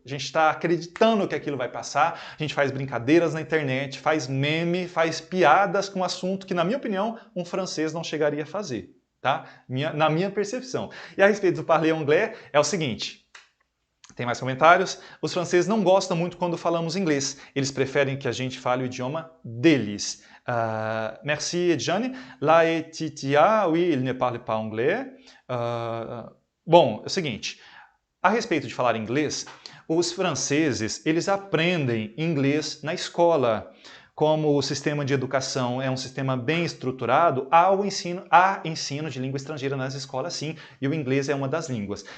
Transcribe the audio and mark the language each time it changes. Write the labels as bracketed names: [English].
[Portuguese] A gente está acreditando que aquilo vai passar, a gente faz brincadeiras na internet, faz meme, faz piadas com um assunto que, na minha opinião, um francês não chegaria a fazer. Tá? Na minha percepção. E a respeito do [French] parler anglais, [Portuguese] é o seguinte. Tem mais comentários? Os franceses não gostam muito quando falamos inglês. Eles preferem que a gente fale o idioma deles. [French] Merci, Edjane. La Etitia, oui, il ne parle pas anglais. [Portuguese] Bom, é o seguinte. A respeito de falar inglês, os franceses, eles aprendem inglês na escola. Como o sistema de educação é um sistema bem estruturado, há ensino de língua estrangeira nas escolas, sim, e o inglês é uma das línguas.